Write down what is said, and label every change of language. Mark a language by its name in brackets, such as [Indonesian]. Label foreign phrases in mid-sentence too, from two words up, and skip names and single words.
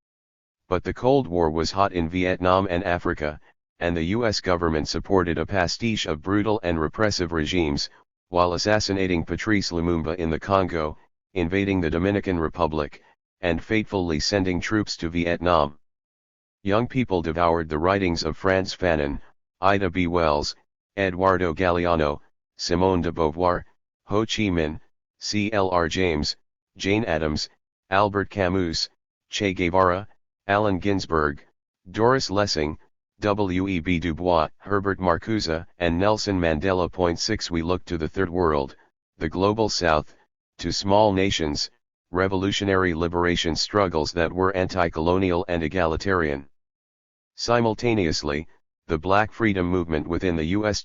[English] But the Cold War was hot in Vietnam and Africa, and the US government supported a pastiche of brutal and repressive regimes, while assassinating Patrice Lumumba in the Congo, invading the Dominican Republic, and fatefully sending troops to Vietnam. Young people devoured the writings of Frantz Fanon, Ida B. Wells, Eduardo Galeano, Simone de Beauvoir, Ho Chi Minh, C.L.R. James, Jane Addams, Albert Camus, Che Guevara, Allen Ginsberg, Doris Lessing, W.E.B. Du Bois, Herbert Marcuse, and Nelson Mandela. 6 We look to the Third World, the Global South, to small nations, revolutionary liberation struggles that were anti-colonial and egalitarian. Simultaneously, the Black Freedom movement within the U.S.